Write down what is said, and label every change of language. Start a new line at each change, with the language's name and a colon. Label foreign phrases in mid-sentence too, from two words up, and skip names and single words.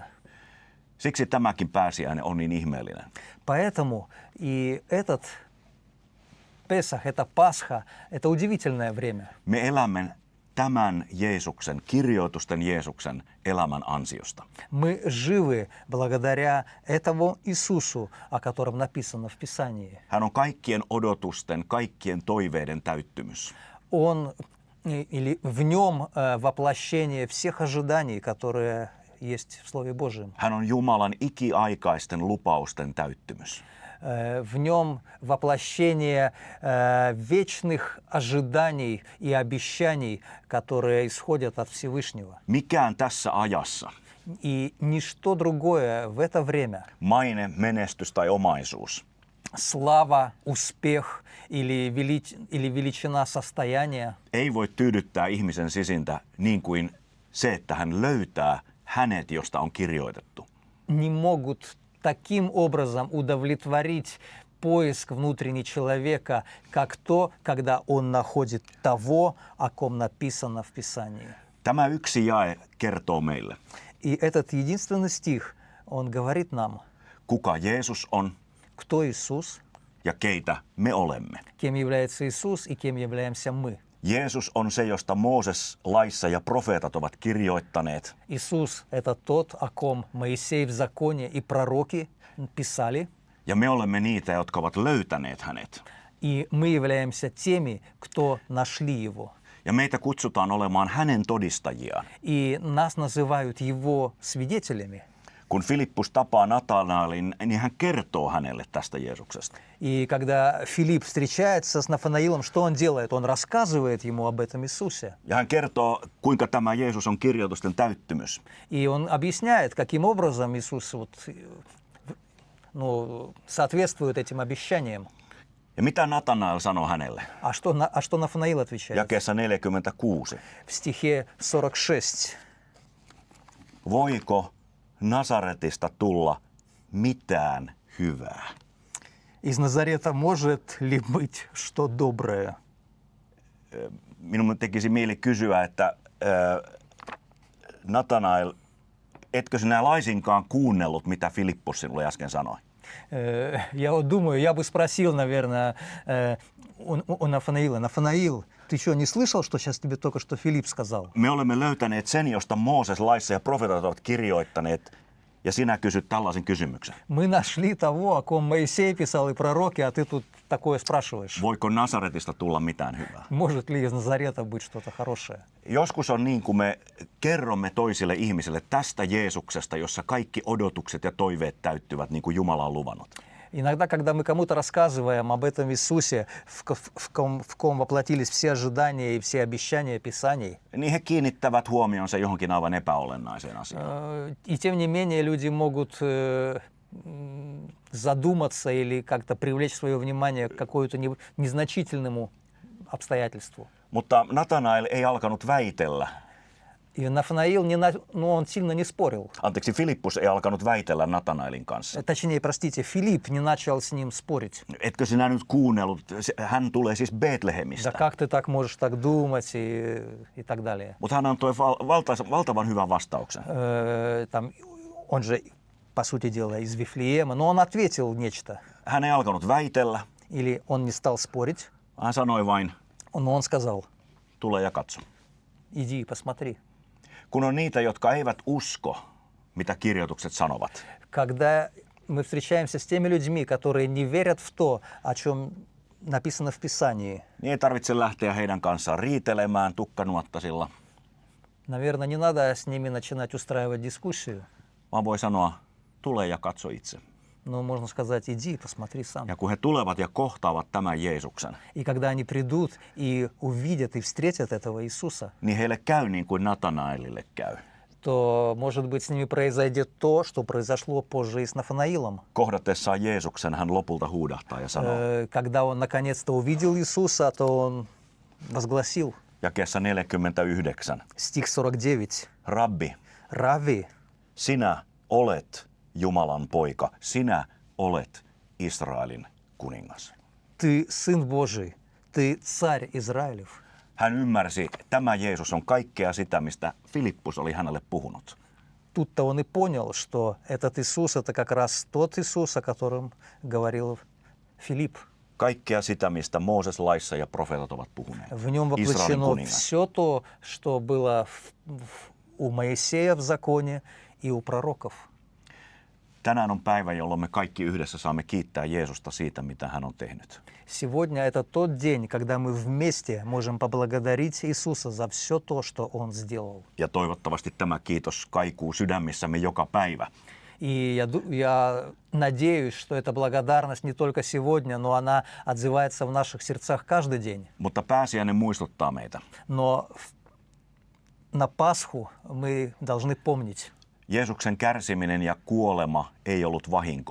Finnish: Siksi tämäkin pääsiäinen on niin ihmeellinen.
Russian: Поэтому и этот Песах, это Пасха, это удивительное время.
Finnish: Me elämme tämän Jeesuksen, kirjoitusten Jeesuksen elämän ansiosta.
Russian: Мы живы благодаря этому Иисусу, о котором написано в Писании.
Finnish: Hän on kaikkien odotusten, kaikkien toiveiden täyttymys.
Russian: Он, или в нем воплощение всех ожиданий, которые есть в Слове Божьем.
Finnish: Hän on Jumalan ikiaikaisten lupausten täyttymys.
Russian: В нем воплощение вечных ожиданий и обещаний, которые исходят от Всевышнего.
Finnish: Mikään tässä ajassa,
Russian: И ничто другое в это время,
Finnish: maine, menestys tai omaisuus,
Russian: слава, успех или величина состояния,
Finnish: ei voi tyydyttää ihmisen sisintä niin kuin se, että hän löytää hänet, josta on kirjoitettu.
Russian: не могут таким образом удовлетворить поиск внутренний человека, как то, когда он находит того, о ком написано в Писании.
Finnish: Tämä yksi jae kertoo meille,
Russian: И этот единственный стих, он говорит нам,
Finnish: kuka Jeesus on
Russian: кто Иисус,
Finnish: ja keitä me olemme.
Russian: кем является Иисус и кем являемся мы.
Finnish: Jeesus on se, josta Mooses laissa ja profeetat ovat kirjoittaneet.
Russian: Иисус – это тот, о ком Моисей в законе и пророки писали,
Finnish: Ja me olemme niitä, jotka ovat löytäneet hänet.
Russian: и мы являемся теми, кто нашли его.
Finnish: Ja meitä kutsutaan olemaan hänen todistajiaan.
Russian: И нас называют его свидетелями.
Finnish: Kun Filippus tapaa Natanaelin, niin hän kertoo hänelle tästä Jeesuksesta.
Russian: И когда Филипп встречается с Нафанаилом, что он делает? Он рассказывает ему об этом Иисусе.
Finnish: Ja hän kertoo, kuinka tämä Jeesus on kirjoitusten täyttymys.
Russian: И он объясняет, каким образом Иисус соответствует этим обещаниям.
Finnish: Ja mitä Natanael sanoo hänelle?
Russian: А что Нафанаил отвечает?
Finnish: Jakeessa 46.
Russian: В стихе 46.
Finnish: Voiko Nasaretista tulla mitään hyvää?
Russian: Из Назарета может ли быть что доброе?
Finnish: Minun tekisi mieli kysyä, että Natanael, etkö sinä laisinkaan kuunnellut, mitä Filippus sinulle äsken sanoi?
Russian: Я вот думаю, я бы спросил, наверное, у Нафанаила: Нафанаил, ты что, не слышал, что сейчас тебе только что Филипп сказал?
Finnish: Me olemme löytäneet sen, josta Mooses laissa ja profeetat ovat kirjoittaneet, ja sinä kysyt tällaisen kysymyksen.
Russian: Мы нашли того, о ком Моисей писал и пророки, а ты тут такое спрашиваешь.
Finnish: Voiko Nasaretista tulla mitään hyvää?
Russian: Может ли из Назарета быть что-то хорошее?
Finnish: Joskus on niin, kun me kerromme toisille ihmisille tästä Jeesuksesta, jossa kaikki odotukset ja toiveet täyttyvät, niin kuin Jumala on luvannut.
Russian: Иногда, когда мы кому-то рассказываем об этом Иисусе, в ком воплотились все ожидания и все обещания Писаний,
Finnish: Niin he kiinnittävät huomionsa johonkin aivan epäolennaiseen asiaan.
Russian: и тем не менее люди могут задуматься или как-то привлечь свое внимание к какому-то незначительному обстоятельству.
Finnish: Mutta Natanael ei alkanut väitellä.
Russian: И Нафанаил, он сильно не спорил.
Finnish: Anteeksi, Filippus ei alkanut väitellä Natanaelin kanssa.
Russian: Точнее, простите, Филипп не начал с ним спорить.
Finnish: Etkö sinä nyt kuunnellut? Hän tulee siis
Russian: Да
Finnish: Betlehemistä.
Russian: как ты так можешь так думать и так далее.
Finnish: Mutta hän antoi valtavan hyvän vastauksen.
Russian: Он же, по сути дела, из Вифлеема, но он ответил нечто.
Finnish: Hän ei alkanut väitellä.
Russian: Или он не стал спорить,
Finnish: Hän sanoi vain,
Russian: но он сказал:
Finnish: tule ja katso.
Russian: иди, посмотри.
Finnish: Kun on niitä, jotka eivät usko, mitä kirjoitukset sanovat,
Russian: Когда мы встречаемся с теми людьми, которые не верят в то, о чем написано в Писании,
Finnish: niin ei tarvitse lähteä heidän kanssaan riitelemään tukkanuottasilla,
Russian: наверное, не надо с ними начинать устраивать дискуссию,
Finnish: vaan voi sanoa, tule ja katso itse.
Russian: но можно сказать: иди, посмотри сам.
Finnish: Ja kun he tulevat ja kohtaavat tämän Jeesuksen,
Russian: И когда они придут и увидят и встретят этого Иисуса,
Finnish: niin heille käy niin kuin Natanaelille käy.
Russian: то, может быть, с ними произойдет то, что произошло позже и с Нафанаилом.
Finnish: Kohdatessaan Jeesuksen hän lopulta huudahtaa ja sanoo,
Russian: Когда он наконец-то увидел Иисуса, то он возгласил,
Finnish: jakeessa 49,
Russian: стих 49,
Finnish: Rabbi,
Russian: «Рави,
Finnish: sinä olet Jumalan poika, sinä olet Israelin kuningas.
Russian: ты Сын Божий, ты Царь Израилев».
Finnish: Hän ymmärsi, että tämä Jeesus on kaikkea sitä, mistä Filippus oli hänelle puhunut.
Russian: Тут-то он и понял, что этот Иисус — это как раз тот Иисус, о котором говорил Филипп.
Finnish: Kaikkea sitä, mistä Mooses laissa ja profeetat ovat puhuneet.
Russian: В нем
Finnish: Israelin
Russian: воплощено
Finnish: kuningas.
Russian: все то, что было у Моисея в законе и у пророков.
Finnish: Tänään on päivä, jolloin me kaikki yhdessä saamme kiittää Jeesusta siitä, mitä hän on tehnyt.
Russian: Сегодня это тот день, когда мы вместе можем поблагодарить Иисуса за все то, что Он сделал.
Finnish: Ja toivottavasti tämä kiitos kaikuu sydämissämme joka päivä.
Russian: И я надеюсь, что эта благодарность не только сегодня, но она отзывается в наших сердцах каждый день.
Finnish: Mutta pääsiäinen muistuttaa meitä.
Russian: Но на Пасху мы должны помнить,
Finnish: Jeesuksen kärsiminen ja kuolema ei ollut vahinko.